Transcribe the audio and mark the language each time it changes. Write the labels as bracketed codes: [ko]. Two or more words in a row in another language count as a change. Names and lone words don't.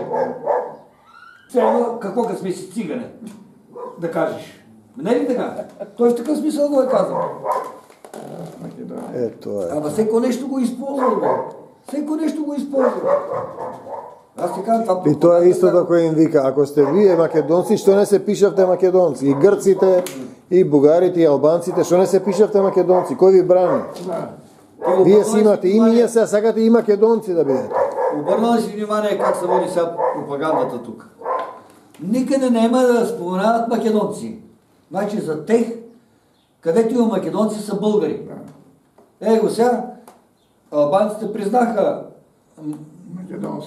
[bg] Какво като сме си цигане? Да кажеш. Не е ли така? Той в такъв смисъл го е казал. Ето е. Ама всеко нещо го използва, бе. Всеко нещо го използва. Аз ти казвам това... [mk] И то е истото, кое им вика. Ако сте вие македонци, що не се пишавте македонци? И гърците, и бугарите, и албанците, що не се пишавте македонци? Кой ви брани? Вие си имате и ние сега сакате и македонци да бидете. [bg] Обърнали си внимание как се води сега пропагандата тук. Никъде няма да споменават македонци. Значи за тех, където има македонци, са българи. Его сега, албанците признаха македонски.